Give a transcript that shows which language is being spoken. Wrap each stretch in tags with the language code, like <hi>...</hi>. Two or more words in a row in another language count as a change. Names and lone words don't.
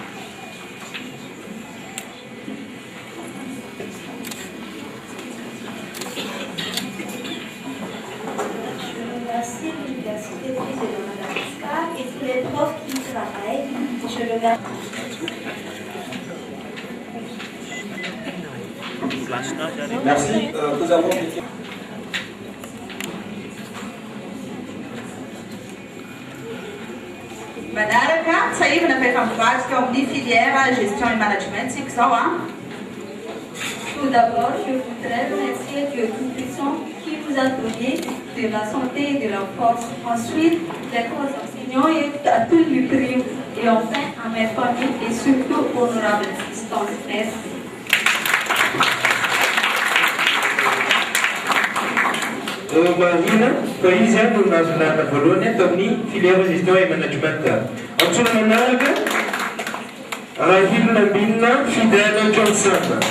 <fr>Je remercie l'Université de Madagascar et tous les profs qui y travaillent. Je remercie. Merci. Nous avons</fr> <mg>Manaraka, saïvana mivadika ao amin'ny</mg> <fr>filière gestion et management</fr> <mg>tsika zao a.</mg> <fr>Tout d'abord, je voudrais remercier Dieu Tout-Puissant qui vous a donné de la santé et de la force. Ensuite, les corps enseignants et à tous les prix. Et enfin, à mes familles et surtout honorable assistance. Merci.</fr> <mg>Mahina fa izy a no nazonana voalohany ato amin'ny</mg> <fr>filière gestion et management.</fr> <mg>Antsoina manaraka Rahilina Mbinina Fidèle Johnson.</mg>